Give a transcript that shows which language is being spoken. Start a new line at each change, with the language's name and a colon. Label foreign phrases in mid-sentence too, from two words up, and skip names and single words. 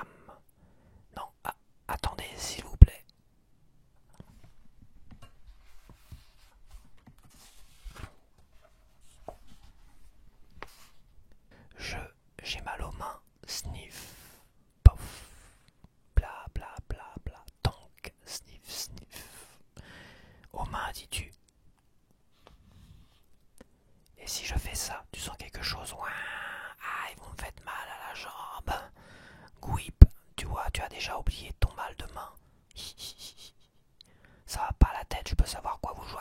French: Non, attendez, s'il vous plaît. J'ai mal aux mains. Sniff. Pof. Bla bla bla bla. Tonk. Sniff, sniff. Aux mains, dis-tu? Et si je fais ça, tu sens quelque chose? Ouin. Ah, vous me faites mal à la jambe. Gwip, tu vois, tu as déjà oublié ton mal de main. Ça va pas la tête, je peux savoir quoi vous jouez.